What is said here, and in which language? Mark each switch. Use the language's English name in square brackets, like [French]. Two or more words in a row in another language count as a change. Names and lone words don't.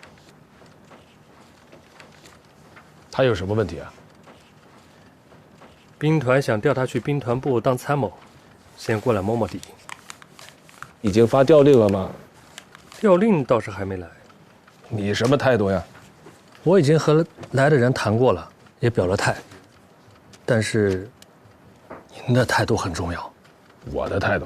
[Chinese] 他有什麼問題啊？兵團想調他去兵團部當參謀，先過來摸摸底。已經發調令了嗎？調令倒是還沒來。你什麼態度呀？我已經和來的人談過了，也表了態。但是，您的態度很重要。我的態度？